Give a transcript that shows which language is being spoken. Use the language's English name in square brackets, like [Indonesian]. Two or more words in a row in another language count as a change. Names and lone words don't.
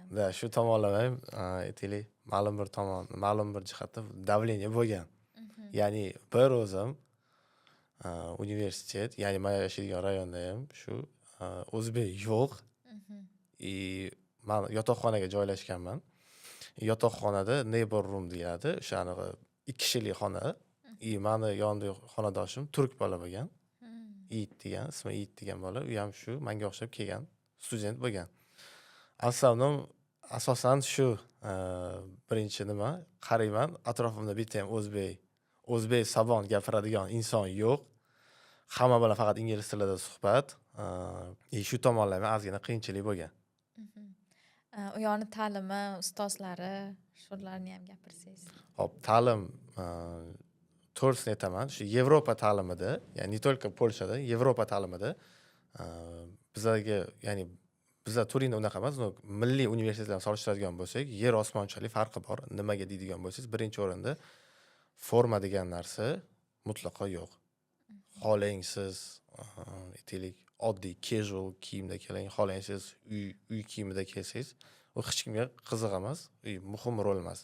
[Uzbek] Da, shu tomonlama ham aytaylik, ma'lum bir jihatda davleniya bo'lgan. Ya'ni bir o'zim universitet, ya'ni men yashaydigan rayonda ham shu o'zbek yo'q. Men yotoqxonaga joylashganman. Yotoqxonada [English] neighbor room [Uzbek] deyiladi. O'shani 2 kishilik xona. Meni yonida xonadoshim turk bola bo'lgan. Iit degan, ismi Iit degan bola. U ham shu menga o'xshab kelgan student bo'lgan. Asosan shu birinchi nima qarayman, atrofimda bitta ham o'zbek sabon gapiradigan inson yo'q. Hamma bilan faqat ingliz tilida suhbat. Shu tomonlama ozgina qiyinchilik bo'lgan. U yoqni ta'limi, ustozlari, shularni ham gapirsangiz. Hop, ta'lim to'g'risini aytaman, shu Yevropa ta'limida, ya'ni [Russian] не только [Uzbek] Polshada, Yevropa ta'limida bizlarga, ya'ni bizlar Turinda unaqa emas, milliy universitetlarni solishtiradigan bo'lsak, yer osmonchalik farqi bor. Nimaga deydigan bo'lsangiz, birinchi o'rinda forma degan narsa mutlaqo yo'q. Xohlang siz aytaylik oddiy casual kiyimda keling, xohlang siz uy kiyimida kelsangiz, u hech kimga qiziq emas, muhim rol emas.